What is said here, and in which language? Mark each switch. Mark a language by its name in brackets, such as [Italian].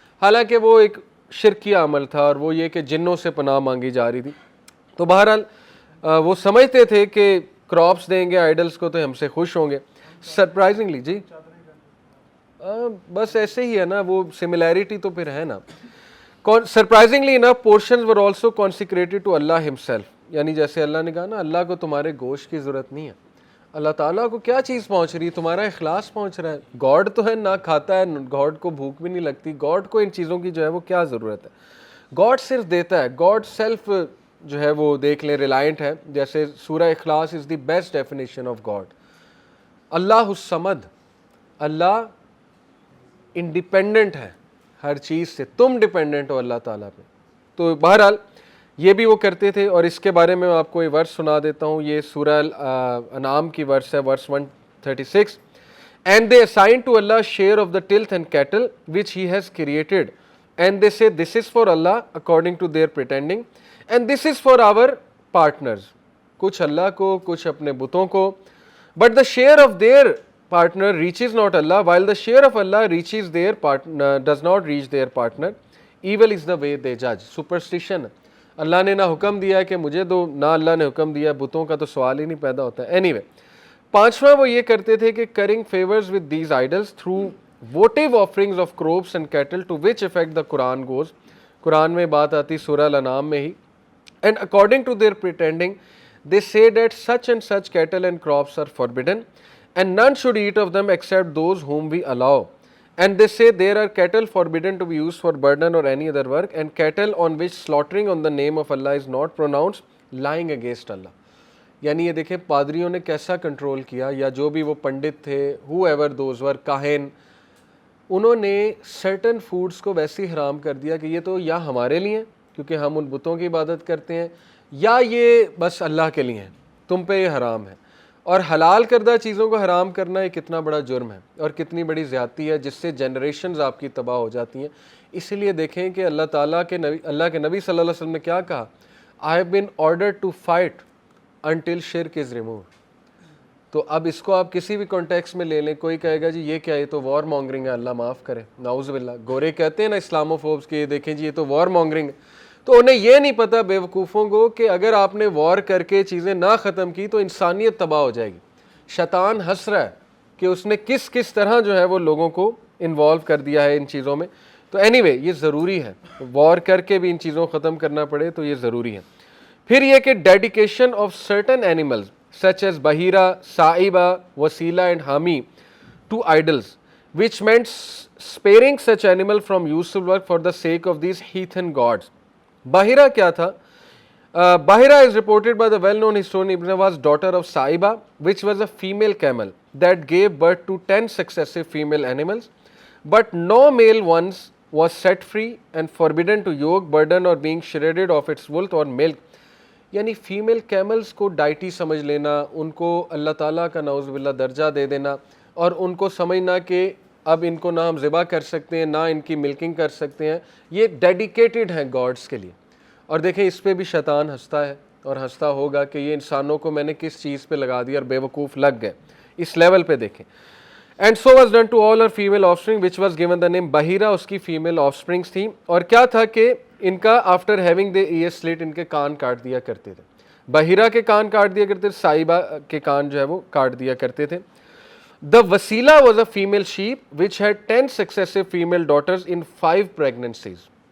[Urdu] حالانکہ وہ ایک شرکی عمل تھا, اور وہ یہ کہ جنوں سے پناہ مانگی جا رہی تھی. تو بہرحال وہ سمجھتے تھے کہ کراپس دیں گے آئیڈلز کو تو ہم سے خوش ہوں گے. سرپرائزنگلی جی بس ایسے ہی ہے نا, وہ سملیرٹی تو پھر ہے نا. [English] Surprisingly enough, portions were also consecrated to Allah himself. [Urdu] یعنی جیسے اللہ نے کہا نا, اللہ کو تمہارے گوشت کی ضرورت نہیں ہے, اللہ تعالیٰ کو کیا چیز پہنچ رہی ہے, تمہارا اخلاص پہنچ رہا ہے. گاڈ تو ہے نہ کھاتا ہے, گاڈ کو بھوک بھی نہیں لگتی, گاڈ کو ان چیزوں کی جو ہے وہ کیا ضرورت ہے. گاڈ صرف دیتا ہے, گاڈ سیلف جو ہے وہ دیکھ لیں ریلائنٹ ہے. جیسے سورہ اخلاص [English] Is the best definition of God. [Urdu] Allah al Samad, Allah independent ہے ہر چیز سے, تم ڈیپینڈنٹ ہو اللہ تعالیٰ پہ. تو بہرحال یہ بھی وہ کرتے تھے, اور اس کے بارے میں آپ کو یہ ورس سنا دیتا ہوں. یہ سورہ انعام کی ورس ہے, ورس 136. [English] And they assign to Allah share of the tilth and cattle which he has created, and they say this is for Allah according to their pretending, and this is for our partners. [Urdu] کچھ اللہ کو, کچھ اپنے بتوں کو. [English] But the share of their partner reaches not Allah, while the share of Allah reaches their partner, does not reach their partner. Evil is the way they judge. Superstition. [Urdu] اللہ نے نہ حکم دیا ہے کہ مجھے دو, نہ اللہ نے حکم دیا ہے, بتوں کا تو سوال ہی نہیں پیدا ہوتا ہے. [English] Anyway, [Urdu] پانچواں وہ یہ کرتے تھے کہ [English] Currying favours with these idols through votive offerings of crops and cattle, to which effect the Quran goes. [Urdu] قرآن میں بات آتی سورہ الانعام میں ہی. [English] And according to their pretending they say that such and such cattle and crops are forbidden, and none should eat of them except those whom we allow. And they say there are cattle forbidden to be used for burden or any other work, and cattle on which slaughtering on the name of Allah is not pronounced, lying against Allah. [Urdu] یعنی یہ دیکھیں پادریوں نے کیسا control کیا, یا جو بھی وہ پنڈت تھے, [English] who ever those were, [Urdu] کاہن, انہوں نے سرٹن فوڈس کو ویسے ہی حرام کر دیا کہ یہ تو یا ہمارے لیے ہیں کیونکہ ہم ان بتوں کی عبادت کرتے ہیں, یا یہ بس اللہ کے لیے ہیں, تم پہ یہ حرام ہے. اور حلال کردہ چیزوں کو حرام کرنا یہ کتنا بڑا جرم ہے اور کتنی بڑی زیادتی ہے, جس سے جنریشنز آپ کی تباہ ہو جاتی ہیں. اسی لیے دیکھیں کہ اللہ تعالیٰ کے نبی, اللہ کے نبی صلی اللہ علیہ وسلم نے کیا کہا, [English] I have been ordered to fight until shirk is removed. [Urdu] تو اب اس کو آپ کسی بھی کانٹیکس میں لے لیں, کوئی کہے گا جی یہ کیا, یہ تو وار مانگرنگ ہے, اللہ معاف کرے, نعوذ باللہ. گورے کہتے ہیں نا اسلاموفوبس کے, یہ دیکھیں جی یہ تو وار مانگرنگ ہے. تو انہیں یہ نہیں پتا بے وقوفوں کو کہ اگر آپ نے وار کر کے چیزیں نہ ختم کی تو انسانیت تباہ ہو جائے گی. شیطان ہنس رہا ہے کہ اس نے کس کس طرح جو ہے وہ لوگوں کو انوالو کر دیا ہے ان چیزوں میں. تو اینی وے یہ ضروری ہے, وار کر کے بھی ان چیزوں کو ختم کرنا پڑے تو یہ ضروری ہے. پھر یہ کہ [English] Dedication of certain animals such as Bahira, Sa'iba, Wasila and Hami to idols, which meant sparing such animal from useful work for the sake of these heathen gods. [Urdu] Bahira kya tha? [English] Bahira is reported by the well-known historian Ibn Abbas, daughter of Sa'iba, which was a female camel that gave birth to 10 successive female animals, but no male ones was set free and forbidden to yoke, burden or being shredded of its wool or milk. [Urdu] یعنی female camels کو deity سمجھ لینا, ان کو اللہ تعالیٰ کا نعوذ باللہ درجہ دے دینا, اور ان کو سمجھنا کہ اب ان کو نہ ہم ذبح کر سکتے ہیں نہ ان کی ملکنگ کر سکتے ہیں, یہ ڈیڈیکیٹڈ ہیں گاڈس کے لیے. اور دیکھیں اس پہ بھی شیطان ہنستا ہے اور ہنستا ہوگا کہ یہ انسانوں کو میں نے کس چیز پہ لگا دیا اور بے وقوف لگ گئے. اس لیول پہ دیکھیں. [English] and so was done to all Hare female of spring which was given the نیم بحیرہ, [Urdu] اس کی فیمیل آف اسپرنگس تھیں. اور کیا تھا کہ ان کا آفٹر ہیونگ دے ایئر سلٹ, ان کے کان کاٹ دیا کرتے تھے. بحیرہ کے کان کاٹ دیا کرتے تھے, صائبہ کے کان جو ہے وہ کاٹ دیا کرتے تھے. [English] The Wasila was a female sheep which had 10 successive female daughters in 5 pregnancies.